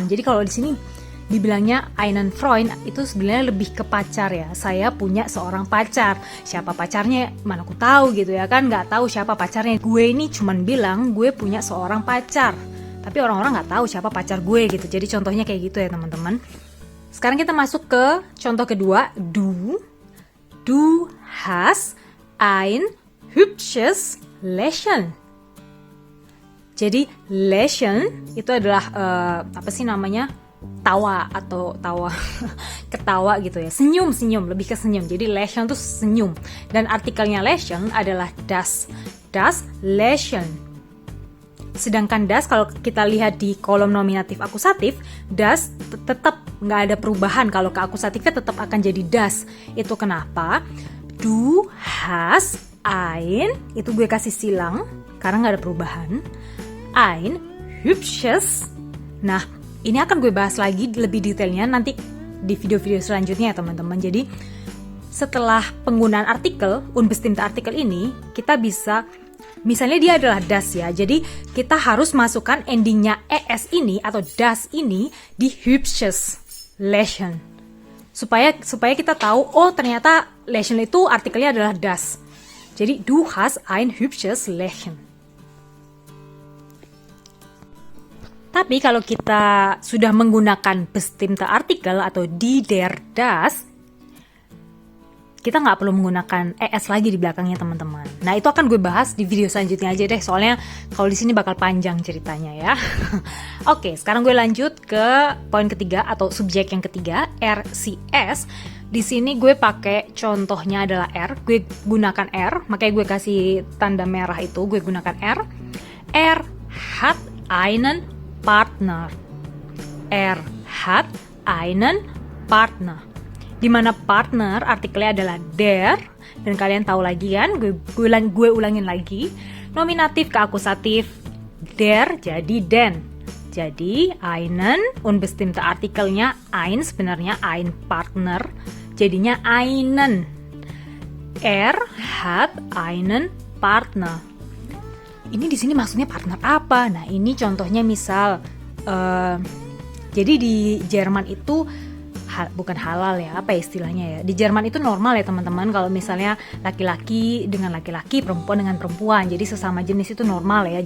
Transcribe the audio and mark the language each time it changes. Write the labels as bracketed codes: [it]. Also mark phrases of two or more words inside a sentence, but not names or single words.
[id] Jadi kalau di sini dibilangnya [de] einen Freund [id] itu sebenarnya lebih ke pacar ya. Saya punya seorang pacar. Siapa pacarnya mana aku tahu gitu ya kan, nggak tahu siapa pacarnya. Gue ini cuman bilang gue punya seorang pacar. Tapi orang-orang nggak tahu siapa pacar gue gitu. Jadi contohnya kayak gitu ya teman-teman. Sekarang kita masuk ke contoh kedua. [de] Du hast ein hübsches Lächeln. [id] Jadi Lächeln itu adalah tawa atau ketawa gitu ya. Senyum, lebih ke senyum. Jadi Lächeln itu senyum. Dan artikelnya Lächeln adalah [de] das Lächeln. [id] Sedangkan das kalau kita lihat di kolom nominatif akusatif, das tetap nggak ada perubahan. Kalau ke akusatifnya tetap akan jadi das. Itu kenapa? [de] Du hast ein, [id] itu gue kasih silang karena nggak ada perubahan. [de] Ein hübsches. [id] Nah ini akan gue bahas lagi lebih detailnya nanti di video-video selanjutnya ya teman-teman. Jadi setelah penggunaan artikel, [de] unbestimmte Artikel [id] ini, kita bisa, misalnya dia adalah das ya, jadi kita harus masukkan endingnya es ini atau das ini di [de] hübsches Lächeln. [id] Supaya kita tahu, oh ternyata Lächeln itu artikelnya adalah das. [de] Jadi du hast ein hübsches Lächeln. [id] Tapi kalau kita sudah menggunakan [de] bestimmte Artikel [id] atau [de] die, der, das, [id] kita nggak perlu menggunakan es lagi di belakangnya teman-teman. Nah itu akan gue bahas di video selanjutnya aja deh, soalnya kalau di sini bakal panjang ceritanya ya. Oke, sekarang gue lanjut ke poin ketiga atau subjek yang ketiga, RCS. Di sini gue pakai contohnya adalah R, gue gunakan R, makanya gue kasih tanda merah itu, gue gunakan R. [de] Er hat einen Partner. Er hat einen Partner. [id] Di mana partner artikelnya adalah der, dan kalian tahu lagi kan, gue ulangin lagi, nominatif ke akusatif der jadi den. Jadi [de] einen unbestimmte [id] artikelnya ein, sebenarnya [de] ein Partner, [id] jadinya einen. [de] Er hat einen Partner. [id] Ini di sini maksudnya partner apa? Nah ini contohnya misal, jadi di Jerman itu bukan halal ya, apa istilahnya ya, di Jerman itu normal ya teman-teman kalau misalnya laki-laki dengan laki-laki, perempuan dengan perempuan, jadi sesama jenis itu normal ya.